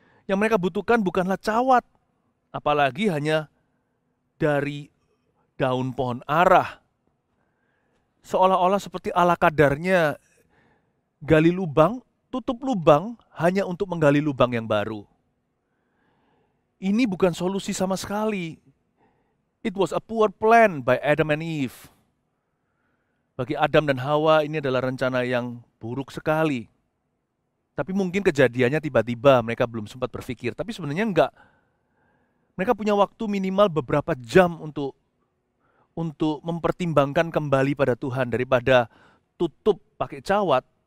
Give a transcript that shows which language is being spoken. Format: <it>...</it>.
<id>Yang mereka butuhkan bukanlah cawat. Apalagi hanya dari daun pohon ara. Seolah-olah seperti ala kadarnya gali lubang, tutup lubang hanya untuk menggali lubang yang baru. Ini bukan solusi sama sekali.</id> <en>It was a poor plan by Adam and Eve.</en> <id>Bagi Adam dan Hawa ini adalah rencana yang buruk sekali. Tapi mungkin kejadiannya tiba-tiba mereka belum sempat berpikir. Tapi sebenarnya enggak. Mereka punya waktu minimal beberapa jam untuk mempertimbangkan kembali pada Tuhan daripada tutup pakai cawat.</id>